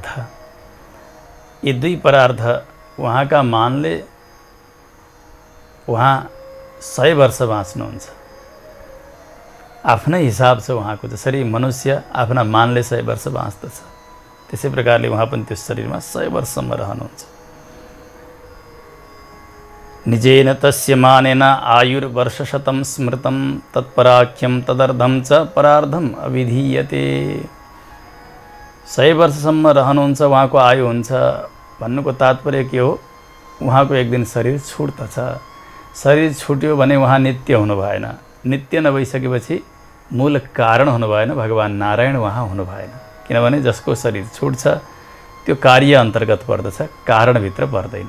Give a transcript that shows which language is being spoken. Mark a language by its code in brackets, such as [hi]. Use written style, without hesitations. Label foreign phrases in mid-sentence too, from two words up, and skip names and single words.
[ne] यी 2 परार्ध उहाँका मानले उहाँ 100 वर्ष बाँच्नुहुन्छ। आफ्नै हिसाब छ उहाँको। जसरी मनुष्य आफ्ना मानले 100 वर्ष बाँच्दछ, त्यसै प्रकारले उहाँ पनि त्यो शरीरमा 100 वर्षसम्म रहनुहुन्छ। [sa] निजेन तस्य मानेन आयुर्वर्षशतं स्मृतं तत्पराख्यं तदर्धं च परार्धम अविधीयते। [ne] 100 वर्षसम्म रहनुहुन्छ, उहाँको आयु हुन्छ। भन्नुको तात्पर्य के हो? उहाँको एक दिन शरीर छुट्दछ। शरीर छुट्यो भने उहाँ नित्य हुनु भएन। नित्य नभइसकेपछि मूल कारण हुनु भएन, भगवान नारायण उहाँ हुनु भएन। किनभने जसको शरीर छुट्छ त्यो कार्य अन्तर्गत पर्दछ, कारणभित्र पर्दैन।